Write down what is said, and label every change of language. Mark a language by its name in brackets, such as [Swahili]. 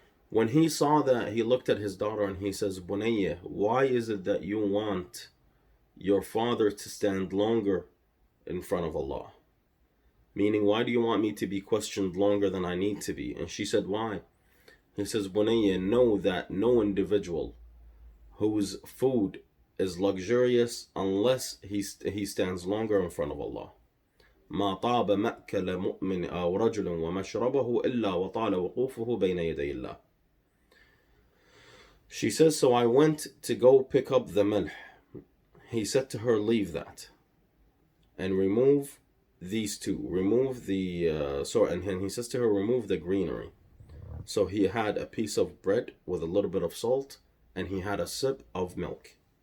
[English] When he saw that, he looked at his daughter and he says, Bunayya, why is it that you want your father to stand longer in front of Allah? Meaning, why do you want me to be questioned longer than I need to be? And she said, why? He says, Bunayya, know that no individual whose food is luxurious unless he stands longer in front of Allah. [Arabic] ما طاب مأكل مؤمن أو رجل ومشربه إلا وطال وقوفه بين يدي الله. [English] She says, so I went to go pick up the milh. He said to her, leave that and remove these two. Remove the and he says to her, remove the greenery. So he had a piece of bread with a little bit of salt, and he had a sip of milk.